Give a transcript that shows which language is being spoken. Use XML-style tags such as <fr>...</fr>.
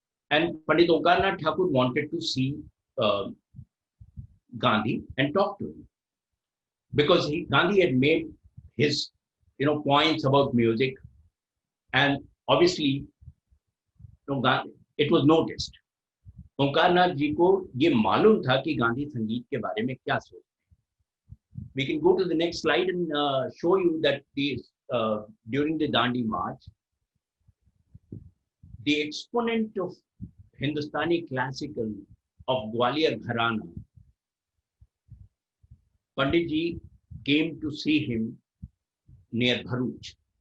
<en>And Pandit Onkar Nath Thakur wanted to see Gandhi and talk to him. Because Gandhi had made his points about music, and obviously it was noticed.</en> <hi>ओंकार नाथ जी को ये मालूम था कि गांधी संगीत के बारे में क्या सोचते हैं.</hi> <en>We can go to the next slide and show you that during the Dandi March, the exponent of Hindustani classical of Gwalior Gharana, Pandit ji, came to see him near Bharuch.</en>